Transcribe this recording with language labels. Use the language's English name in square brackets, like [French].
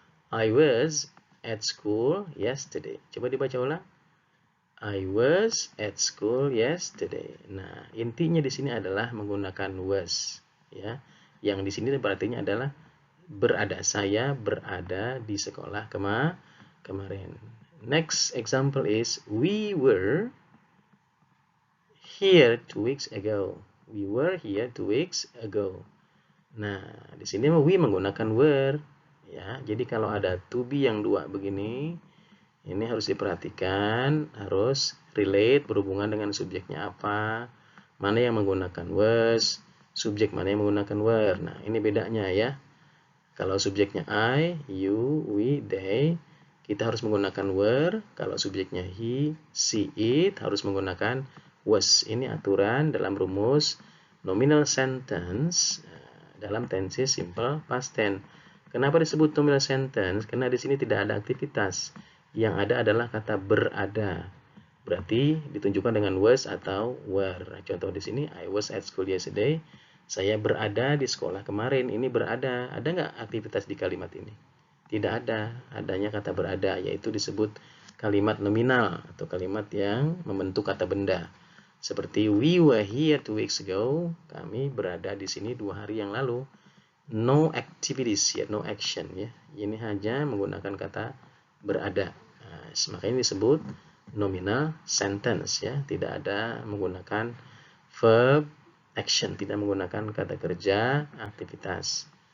[English] I was at school yesterday. [Indonesian] Coba dibaca ulang. [English] I was at school yesterday. [Indonesian] Nah, intinya di sini adalah menggunakan was, ya. Yang di sini berartinya adalah berada. Saya berada di sekolah kemarin. [English] Next example is we were here 2 weeks ago. We were here 2 weeks ago. [Indonesian] Nah, di sini [English] we menggunakan were. [Indonesian] Ya, jadi kalau ada to be yang dua begini, ini harus diperhatikan, harus relate, berhubungan dengan subjeknya apa, mana yang menggunakan was, subjek mana yang menggunakan were. Nah, ini bedanya ya. Kalau subjeknya I, you, we, they, kita harus menggunakan were. Kalau subjeknya he, she, it, harus menggunakan was. Ini aturan dalam rumus nominal sentence dalam tense simple past tense. Kenapa disebut nominal sentence? Karena di sini tidak ada aktivitas. Yang ada adalah kata berada. Berarti ditunjukkan dengan was atau were. Contoh di sini, [English] I was at school yesterday. [Indonesian] Saya berada di sekolah kemarin. Ini berada. Ada nggak aktivitas di kalimat ini? Tidak ada. Adanya kata berada, yaitu disebut kalimat nominal atau kalimat yang membentuk kata benda. Seperti [English] we were here 2 weeks ago. [Indonesian] Kami berada di sini 2 hari yang lalu. [English] No activities [Indonesian] ya, [English] no action [Indonesian] ya. Ini hanya menggunakan kata berada. Nah, makanya disebut nominal sentence ya. Tidak ada menggunakan verb action, tidak menggunakan kata kerja aktivitas.